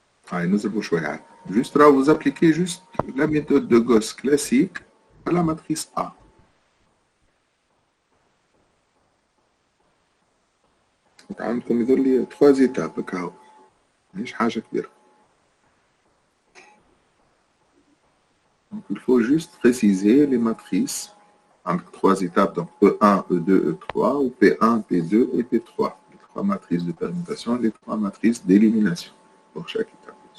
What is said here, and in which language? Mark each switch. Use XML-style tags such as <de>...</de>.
<fr>Ah, nous avons chouette. Juste là, vous appliquez juste la méthode de Gauss classique à la matrice A.</fr> <ar>عندكم يظل لي 3 étapes كاو مش حاجة كبيرة.</ar> <fr>Donc, il faut juste préciser les matrices avec 3 étapes, donc E1, E2, E3, ou P1, P2 et P3. Les 3 matrices de permutation et les 3 matrices d'élimination pour chaque étape.</fr>